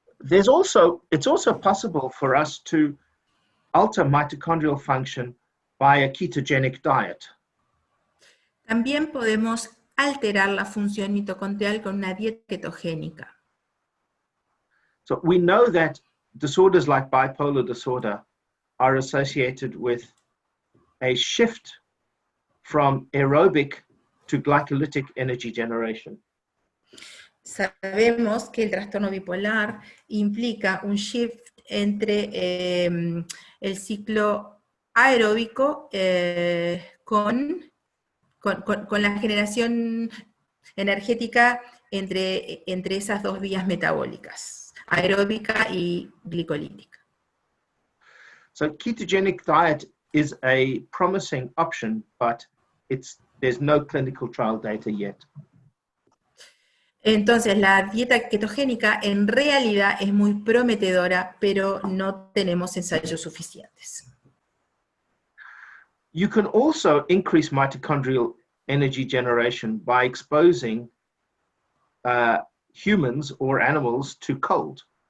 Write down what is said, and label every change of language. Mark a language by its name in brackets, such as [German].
[English] It's also possible for us to alter mitochondrial function by a ketogenic diet. [Spanish] También podemos alterar la función mitocondrial con una dieta ketogénica. [English] So we know that disorders like bipolar disorder are associated with a shift from aerobic to glycolytic energy generation. [Spanish] Sabemos que el trastorno bipolar implica un shift entre el ciclo aeróbico con la generación energética entre esas dos vías metabólicas, aeróbica y glicolítica. [English] So ketogenic diet is a promising option, but there's no clinical trial data yet. [Spanish] Entonces, la dieta ketogénica en realidad es muy prometedora, pero no tenemos ensayos suficientes. [English] You can also increase mitochondrial energy generation by exposing humans or animals to cold.